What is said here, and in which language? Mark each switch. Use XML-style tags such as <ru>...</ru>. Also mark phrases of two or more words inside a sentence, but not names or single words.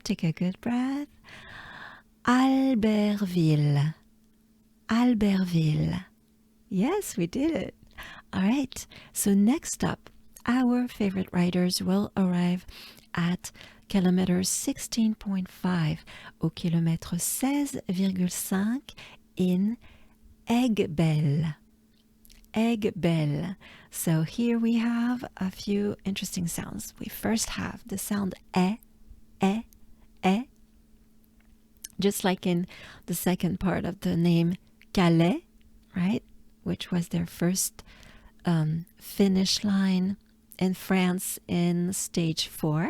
<en>Take a good breath. Albertville. Albertville. Yes, we did it. All right. So next up, our favorite riders will arrive at kilometer 16.5</en> <fr>au kilomètre 16,5</fr> <en>in Aiguebelle. Aiguebelle. So here we have a few interesting sounds. We first have the sound e, just like in the second part of the name Calais, right? Which was their first finish line in France in stage 4.</en>